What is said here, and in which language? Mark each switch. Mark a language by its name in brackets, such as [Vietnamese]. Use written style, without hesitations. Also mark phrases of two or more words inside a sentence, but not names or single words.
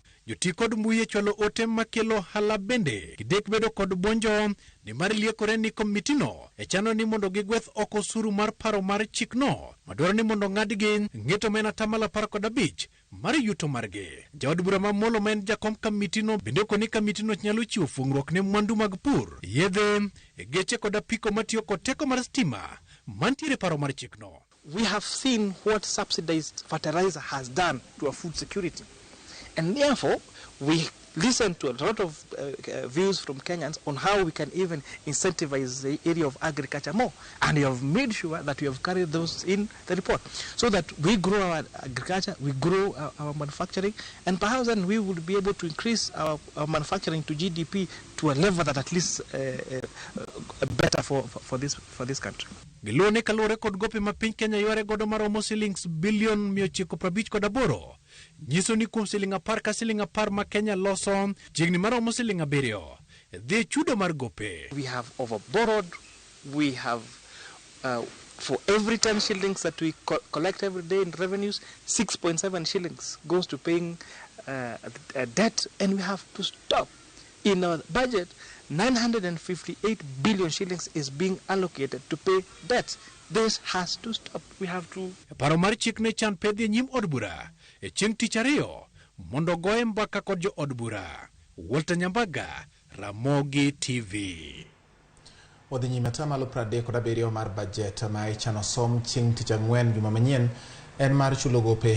[Luo (Kenya and Tanzania)] Joti kod mbuye chwalo ote makelo hala bende gidek bedo kod bonjo ni mar liekore ni komiti no chano ni mondo gigweth oko osuru mar paro mar chik no madwaro ni mondo ng'adgi ng'eto men atamala 15 mar yuto margi. Jaod bura mamolo men jakom kamiti no bende koni kamiti no nyalo chiwo fungruok ne mwandu mag pur, yedhe, geche kod apiko matiyo kod teko mar stima mantiere paro mar chik no. [English] We have seen what subsidized fertilizer has done to our food security. And therefore, we listened to a lot of views from Kenyans on how we can even incentivize the area of agriculture more. And we have made sure that we have carried those in the report so that we grow our agriculture, we grow our manufacturing, and perhaps then we will be able to increase our manufacturing to GDP to a level that at least better for this country. [Luo (Kenya and Tanzania)] Gilone kalore kod gope ma piny Kenya yore godo maromo [English] shillings billion [Luo (Kenya and Tanzania)] 958 nyiso ni kuom siling 10 ka siling 10 ma Kenya loso jigni maromo siling 7 dhi chudo mar gope. [English] We have overborrowed. We have for every 10 shillings that we collect every day in revenues, 6.7 shillings goes to paying debt, and we have to stop. In our budget, 958 billion shillings is being allocated to pay debts. This has to stop. We have to. [Luo (Kenya and Tanzania)] Paro mar chik ne chan pedhi nyim od bura e chieng' tich ariyo mondo goye mbaka kod jo od bura. Walter Nyambaga, Ramogi TV. Wadhi nyime atamalo 37 mar bajet ma ichano som chieng' tich ang'wen juma manyien en mar chulo gope.